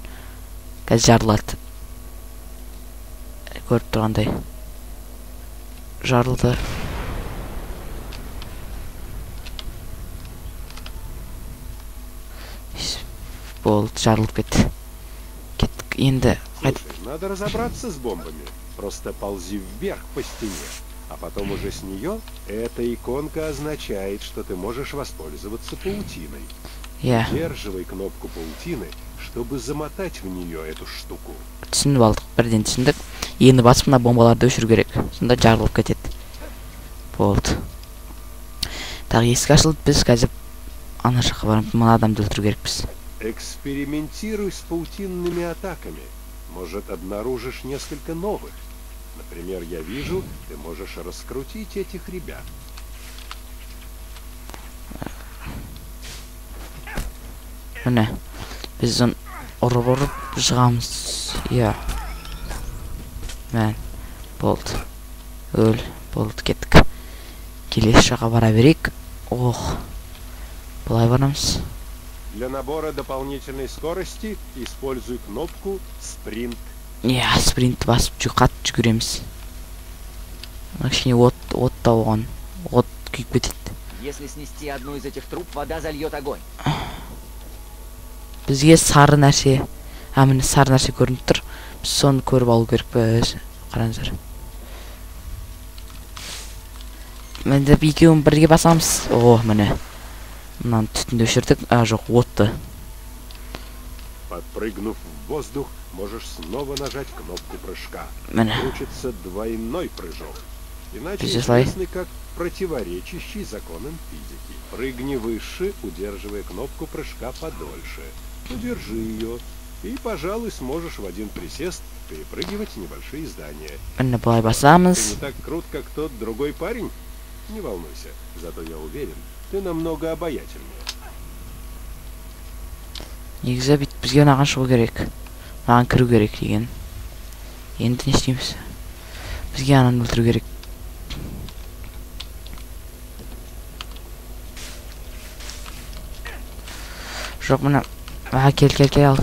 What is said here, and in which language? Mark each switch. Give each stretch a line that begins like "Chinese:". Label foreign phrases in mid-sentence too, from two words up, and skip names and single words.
Kazakh: Қазір жарылады. Көріп тұрғандай. Жарылды. Болды, жарылып кетті. Кеттік, енді...
Russian: Надо разобраться с бомбами. Просто ползи вверх по стене. А потом уже с нее эта иконка означает, что ты можешь воспользоваться паутиной. Удерживай кнопку паутины, чтобы замотать в нее эту штуку.
Kazakh: Түсініп алдық, бірден түсіндік. Енді басып мына бомбаларды өшіру керек. Сонда жарылып кетеді. Болды. Тағы есік ашылды, біз қазір ана жаққа барып мына адамды өлтіру керекпіз.
Russian: Экспериментируй с паутинными атаками. Может, обнаружишь несколько новых. Например, я вижу, ты можешь раскрутить этих ребят.
Kazakh: Міне біз ұрып жығамыз. Иә. Мен болды. Өл болды, кеттік. Келесі жаққа бара берейік. Ох, былай барамыз.
Russian: Для набора дополнительной скорости используй кнопку спринт.
Kazakh: Иә, спринт басып қатты жүгіреміз. Кішкене от та оған. От күйіп кетеді.
Russian: Если снести одну из этих труб, вода зальет огонь.
Kazakh: Бізге сары нәрсе, міне сары нәрсе көрініп тұр. Біз соны көріп алу керекпіз. Қараңыздар. Мінде екеуін бірге басамыз. О, міне. Мынаны түтінді өшірдік. Жоқ, отты.
Russian: Подпрыгнув в воздух, можешь снова нажать кнопку прыжка.
Kazakh: Міне.
Russian: Получится двойной прыжок. Иначе Безусловно. известный как противоречащий законам физики. Прыгни выше, удерживая кнопку прыжка подольше. Удержи ее, и, пожалуй, сможешь в один присест перепрыгивать небольшие здания.
Kazakh: Міне былай
Russian: Ты
Kazakh: басамыз.
Russian: не так крут, как тот другой парень? Не волнуйся, зато я уверен, ты намного обаятельнее.
Kazakh: Негізі бізге мынаған шығу керек. Мынаған кіру керек деген. Енді не істейміз? Бізге ананы өлтіру керек. Жоқ, мына кел ал.